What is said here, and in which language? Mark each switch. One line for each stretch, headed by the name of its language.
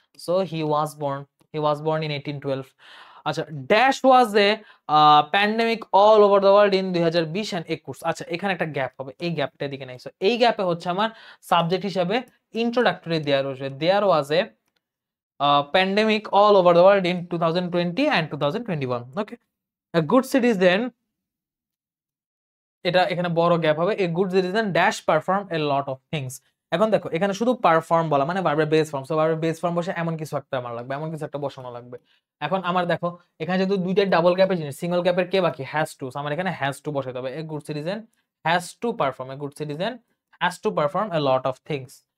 English: So he was born in 1812। আচ্ছা, dash was a pandemic all over the world in 2020 and 21।
Bangla: আচ্ছা, এখানে একটা gap হবে, এই গ্যাপটা দিকে নাই। সো এই গ্যাপে হচ্ছে আমার সাবজেক্ট হিসেবে ইন্ট্রোডাক্টরি দেয়ার বসবে,
English: There was a pandemic all over the world in 2020 and 2021. Okay, a good citizen,
Bangla: এটা এখানে বড় গ্যাপ হবে,
English: a good citizen dash perform a lot of things।
Bangla: এখন দেখো এখানে শুধু পারফর্ম বলা মানে ভার্বের বেস ফর্ম, সো ভার্বের বেস ফর্ম বসে এমন কিছু একটা আমার লাগবে, এমন কিছু একটা বসানো লাগবে। এখন আমার দেখো এখানে যেহেতু দুইটা ডাবল গ্যাপের জিনিস, সিঙ্গেল গ্যাপের কে বাকি, হ্যাজ টু, আমার এখানে হ্যাজ টু বসাতে হবে,
English: a good citizen has to perform, a good citizen has to perform a lot of things।